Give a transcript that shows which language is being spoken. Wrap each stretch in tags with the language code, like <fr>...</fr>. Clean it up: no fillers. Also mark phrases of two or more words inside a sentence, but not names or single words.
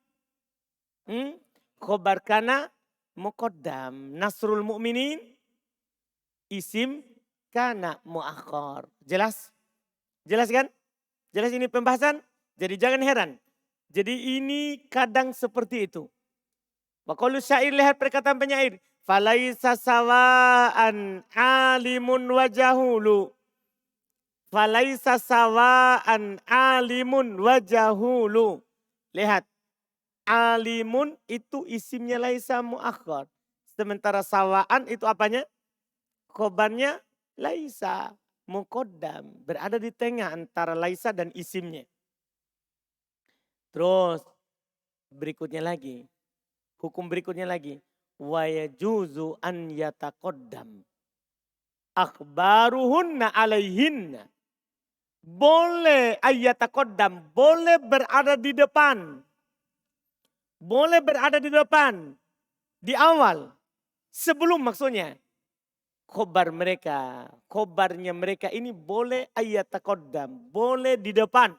<ar>خبر كان مقدم، نصر المؤمنين اسم كان مؤخر.</ar> <id>Jelas? Jelas kan? Jelas ini pembahasan? Jadi jangan heran. Jadi ini kadang seperti itu.</id> <ar>وقالوا شعر,</ar> <id>lihat perkataan penyair.</id> <ar>فليس سواء عالم وجهول. فليس سواء عالم وجهول.</ar> <id>Lihat. Alimun itu isimnya</id> <ar>ليس مؤخر.</ar> <id>Sementara sawaan itu apanya? Khobarnya</id> <ar>ليس مقدم,</ar> <id>berada di tengah antara laisa dan isimnya. Terus berikutnya lagi, hukum berikutnya lagi,</id> <ar>ويجوز أن يتقدم أخبارهن عليهن.</ar> <id>Boleh ayyataqaddam, boleh berada di depan. Boleh berada di depan, di awal, sebelum maksudnya. Khobarnya mereka ini boleh ayyataqaddam, boleh di depan.</id>